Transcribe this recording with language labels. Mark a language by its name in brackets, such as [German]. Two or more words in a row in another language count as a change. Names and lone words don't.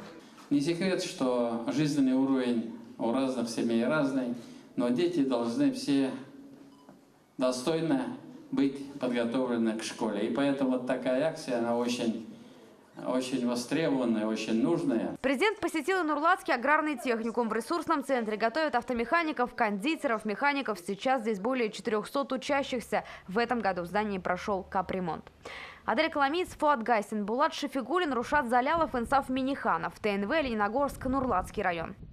[Russian] Не секрет, что жизненный уровень у разных семей разный, но дети должны все достойно быть подготовлены к школе. И поэтому вот такая акция, она очень востребованная, очень нужная. Президент посетил Нурлатский аграрный техникум. В ресурсном центре готовят автомехаников, кондитеров, механиков. Сейчас здесь более 400 учащихся. В этом году в здании прошел капремонт. Адель Коломиец, Фуат Гайсин, Булат Шефигулин, Рушат Залялов, Инсаф Минниханов. ТНВ, Лениногорск, Нурлатский район.